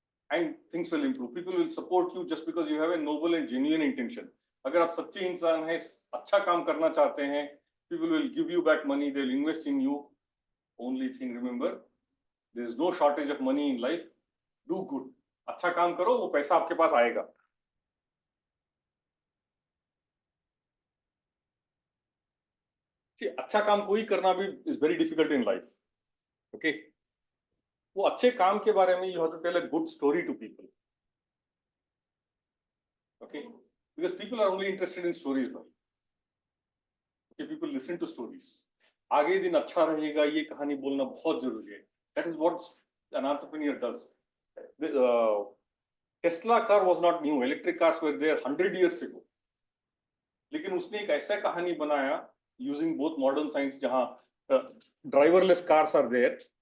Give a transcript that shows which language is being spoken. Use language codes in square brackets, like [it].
[en] And things will improve. People will support you just because you have a noble and genuine intention. [hi] अगर आप सच्चे इंसान हैं, अच्छा काम करना चाहते हैं, [en] people will give you back money, they will invest in you. Only thing, remember, there is no shortage of money in life. Do good. [hi] अच्छा काम करो, वो पैसा आपके पास आएगा. [en] See, [hi] अच्छा काम कोई करना भी [en] is very difficult in life. Okay. [hi] वो अच्छे काम के बारे में [en] you have to tell a good story to people. Okay, because people are only interested in stories, bhai. Okay, people listen to stories. [hi] आगे दिन अच्छा रहेगा ये कहानी बोलना बहुत जरूरी है. [en] That is what an entrepreneur does. The Tesla car was not new. Electric cars were there 100 years ago. [hi] लेकिन उसने एक ऐसा कहानी बनाया [en] using both modern science जहाँ driverless cars are there.